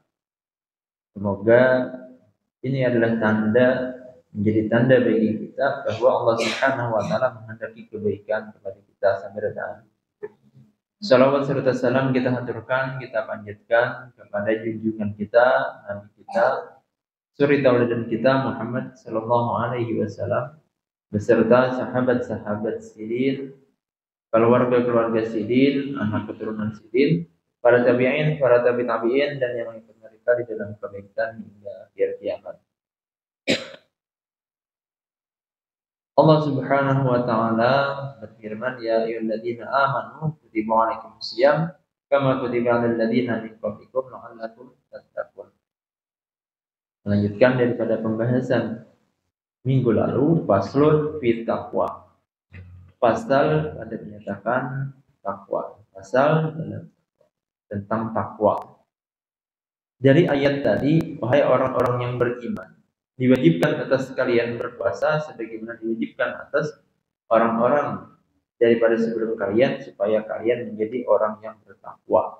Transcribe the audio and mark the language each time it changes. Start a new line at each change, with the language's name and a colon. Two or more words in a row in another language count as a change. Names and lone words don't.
Indonesian: Semoga ini adalah menjadi tanda bagi kita bahwa Allah
Arabic: سبحانه وتعالى
Indonesian: menghendaki kebaikan kepada kita sampai datang. Salawat serta salam kita haturkan, kita panjatkan kepada junjungan kita, Nabi kita, suri tauladan kita Muhammad
Arabic: صلى الله عليه وسلم
Indonesian: beserta sahabat-sahabat sidin, keluarga-keluarga sidin, anak keturunan sidin, para tabi'in, para tabi'in dan yang ikut mereka di dalam kebaikan hingga akhir kiamat. Allah Subhanahu wa taala berfirman,
Arabic: يا أيها الذين آمنوا كتب عليكم الصيام كما كتب على الذين من قبلكم لعلكم تتقون.
Indonesian: Melanjutkan daripada pembahasan minggu lalu,
Arabic: فصل في التقوى.
Indonesian: Pasal pada menyatakan takwa. Pasal tentang takwa. Dari ayat tadi, wahai orang-orang yang beriman, diwajibkan atas kalian berpuasa sebagaimana diwajibkan atas orang-orang daripada sebelum kalian supaya kalian menjadi orang yang bertakwa.